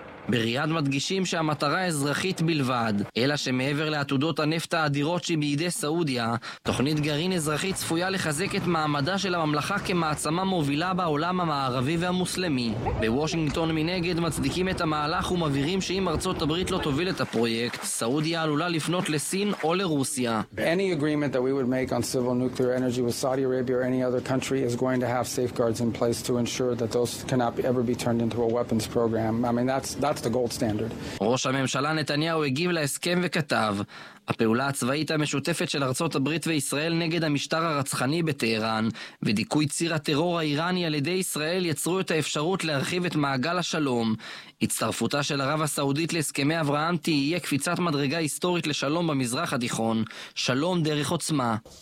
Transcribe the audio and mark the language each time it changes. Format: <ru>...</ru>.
<he>בריאד מדגישים שהמטרה האזרחית בלבד, אלא שמעבר לעתודות הנפט האדירות שבידי סעודיה, תוכנית גרעין אזרחית צפויה לחזק את מעמדה של הממלכה כמעצמה מובילה בעולם המערבי והמוסלמי. בוושינגטון מנגד מצדיקים את המהלך ומבהירים שאם ארצות הברית לא תוביל את הפרויקט, סעודיה עלולה לפנות לסין או לרוסיה.</he> <en>Any agreement that we would make on civil nuclear energy with Saudi Arabia or any other country is going to have safeguards in place to ensure that those cannot ever be turned into a weapons program. I mean that's the gold standard.</en> <he>ראש הממשלה נתניהו הגיב להסכם וכתב, הפעולה הצבאית המשותפת של ארצות הברית וישראל נגד המשטר הרצחני בטהרן ודיכוי ציר הטרור האיראני על ידי ישראל יצרו את האפשרות להרחיב את מעגל השלום. הצטרפותה של ערב הסעודית להסכמי אברהם תהיה קפיצת מדרגה היסטורית לשלום במזרח התיכון, שלום דרך עוצמה.</he>